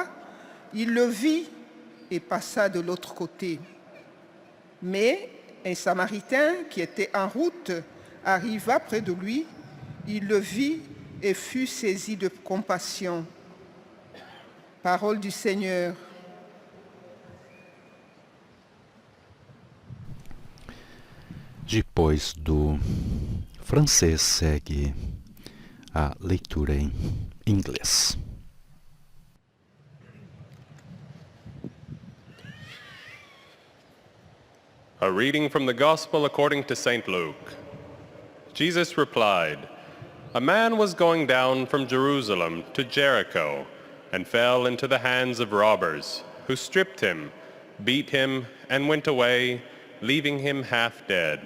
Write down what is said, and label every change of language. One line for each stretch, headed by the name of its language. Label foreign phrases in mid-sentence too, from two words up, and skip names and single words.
French: Il le vit et passa de l'autre côté. Mais un Samaritain qui était en route arriva près de lui. Il le vit et fut saisi de compassion. Parole du Seigneur.
Portuguese: Depois do francês segue a leitura em inglês.
English: A reading from the Gospel according to St. Luke. Jesus replied, "A man was going down from Jerusalem to Jericho and fell into the hands of robbers, who stripped him, beat him, and went away, leaving him half dead.